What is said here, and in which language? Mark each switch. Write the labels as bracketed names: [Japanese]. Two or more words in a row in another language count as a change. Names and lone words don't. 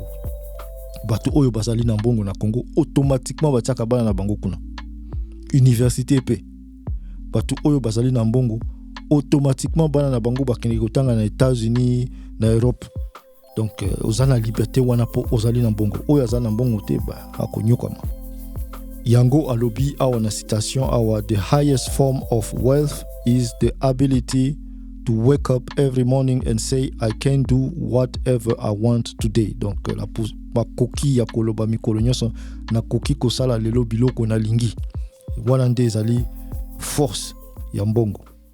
[Lingala] Bato oyo bazali na mbongo na Congo automatiquement batiaka bana na bango kuna université pe. Bato oyo bazali na mbongo automatiquement bana na bango bakende kotanga na États-Unis na Europe. Donc ozana liberté wana po ozali na mbongo. Oyo azali na mbongo te ba akonyokama. Yango alobi awa na citation awa: [English] the highest form of wealth is the ability to wake up every morning and say I can do whatever I want today. [Lingala] Donc la makoki ya koloba mikolo nyonso na koki kosala lelo biloko na lingi wana nde ezali force ya mbongo.